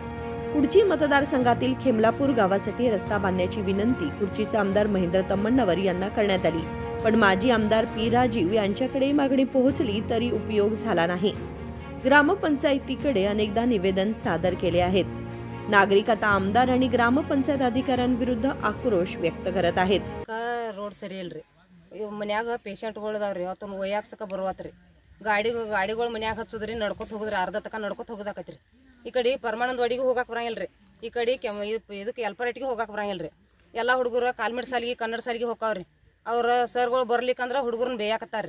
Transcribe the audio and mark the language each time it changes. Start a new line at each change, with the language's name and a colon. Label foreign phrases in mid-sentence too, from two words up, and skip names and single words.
Marathi: कुडची मतदारसंघातील खेमलापूर गावासाठी रस्ता बांधण्याची विनंती कुडचीचे आमदार महेंद्र तम्मण्णवर यांना करण्यात आली, पण माजी आमदार पी राजीव यांच्याकडे मागणी पोहोचली तरी उपयोग झाला नाही। ग्रामपंचायतीकडे अनेकदा निवेदन सादर केले आहेत। नागरिक आता आमदार आणि ग्रामपंचायत अधिकाऱ्यांविरुद्ध आक्रोश व्यक्त करत आहेत।
Kannada: ರೋಡ್ ಸರಿ ಇಲ್ರಿ, ಮನ್ಯಾಗ ಪೇಷಂಟ್ಗಳು ಅದಾವ್ರಿ, ಅವತ್ತೊಂದು ಒಯ್ಯಾಕ್ಸಕ ಬರುವಾತ್ರಿ, ಗಾಡಿಗಳು ಮನ್ಯಾಗ ಹಚ್ಚುದ್ರಿ, ನಡ್ಕೊತ ಹೋಗುದ್ರಿ, ಅರ್ಧ ತಕ ನಡ್ಕೊತ ಹೋಗುದಾಕತ್ರಿ। ಈ ಕಡೆ ಪರಮಾನಂದವಾಡಿಗೆ ಹೋಗಾಕ ಬರಂಗಿಲ್ರಿ, ಈ ಕಡೆ ಇದಕ್ಕೆ ಎಲ್ಪರೇಟ್ಗೆ ಹೋಗಾಕ ಬರಂಗಿಲ್ರಿ। ಎಲ್ಲಾ ಹುಡುಗರು ಕಾಲ್ಮೆಡ್ ಸಾಲಿಗೆ ಕನ್ನಡ ಸಾಲಿಗೆ ಹೋಗ್ತಾವ್ರಿ। ಅವ್ರ ಸರ್ಗಳು ಬರ್ಲಿಕ್ಕಂದ್ರ ಹುಡುಗರನ್ನ ಬೇಯಾಕತ್ತಾರ್ರಿ।